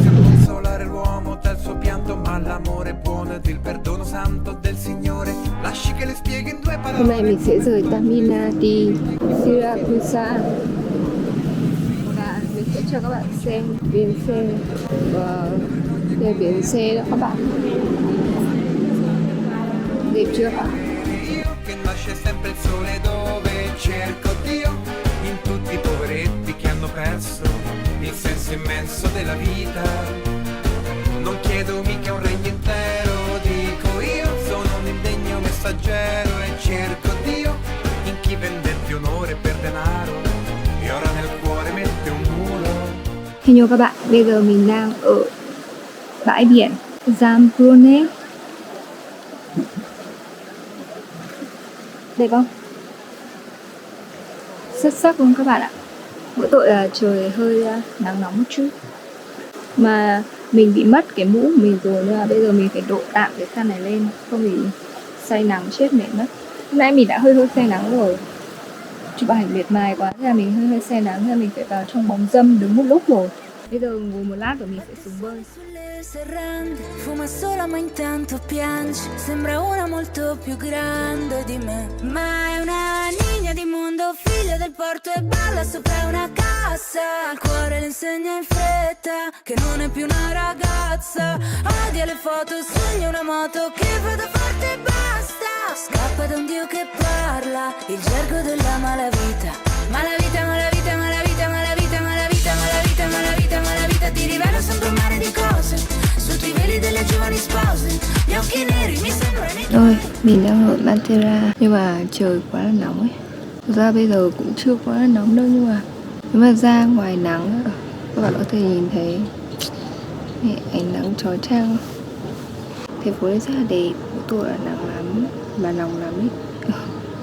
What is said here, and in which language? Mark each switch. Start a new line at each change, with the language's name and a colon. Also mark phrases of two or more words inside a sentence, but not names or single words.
Vietnamese: Hôm nay mình sẽ rời Taormina đi Siracusa và mình sẽ cho các bạn xem bến xe. Và đây là bến xe đó các bạn. Đẹp chưa ạ?
Italian: Non chiedo mica un regno intero, dico io sono un indegno messaggero e cerco Dio in chi vendette onore per denaro e ora nel cuore mette un muro.
Vietnamese: Hello các bạn, bây giờ mình đang ở bãi biển Zambrone. Đẹp không? Xuất sắc luôn các bạn ạ. Mỗi tội là trời hơi nắng nóng một chút. Mà mình bị mất cái mũ của mình rồi nên là bây giờ mình phải độ tạm cái khăn này lên, không thì say nắng chết mệt mất. Hôm nay mình đã hơi say nắng rồi, chụp ảnh mệt mài quá nên là mình hơi say nắng nên là mình phải vào trong bóng râm đứng một lúc rồi. Bây giờ ngồi một lát rồi mình sẽ xuống bơi.
Italian: Fuma sola ma intanto piange. Sembra una molto più grande di me, ma è una niña di mondo, figlia del porto e balla sopra una cassa. Al cuore le insegna in fretta che non è più una ragazza. Odia le foto, sogna una moto che vada forte e basta. Scappa da un dio che parla il gergo della malavita. Malavita, malavita, malavita, malavita, malavita, malavita, malavita, malavita. Ti rivelo sempre un mare di cose sotto i veli delle giovani spose. Gli occhi neri mi sembrano.
Vietnamese: Rồi, mình đang ở Matera nhưng mà trời quá là nóng ấy. Thực ra bây giờ cũng chưa quá là nóng đâu, nhưng mà nếu mà ra ngoài nắng các bạn có thể nhìn thấy ánh nắng chói chang. Thành phố này rất là đẹp, mỗi tội là nắng lắm và nóng lắm ấy.